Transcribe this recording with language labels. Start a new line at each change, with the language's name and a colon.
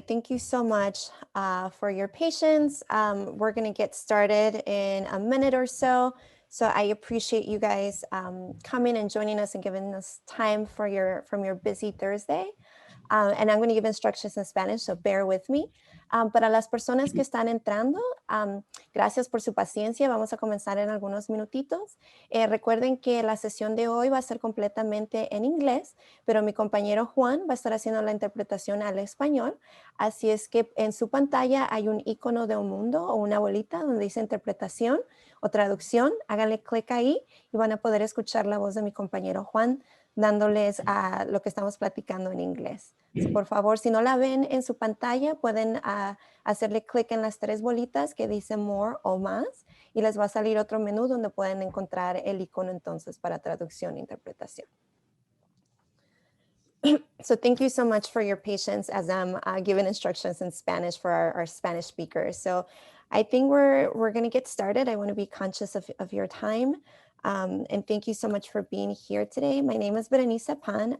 English: Thank you so much for your patience. We're going to get started in a minute or so. So I appreciate you guys coming and joining us and giving us time for from your busy Thursday. And I'm going to give instructions in Spanish, so bear with me.
Spanish: Para las personas que están entrando, gracias por su paciencia. Vamos a comenzar en algunos minutitos. Recuerden que la sesión de hoy va a ser completamente en inglés, pero mi compañero Juan va a estar haciendo la interpretación al español. Así es que en su pantalla hay un icono de un mundo o una bolita donde dice interpretación o traducción. Háganle clic ahí y van a poder escuchar la voz de mi compañero Juan dándoles a lo que estamos platicando en inglés. So, por favor, si no la ven en su pantalla, pueden hacerle clic en las tres bolitas que dice More o Más y les va a salir otro menú donde pueden encontrar el icono entonces para traducción e interpretación.
English: So thank you so much for your patience as I'm giving instructions in Spanish for our Spanish speakers. So I think we're going to get started. I want to be conscious of your time. And thank you so much for being here today. My name is Berenice Pan.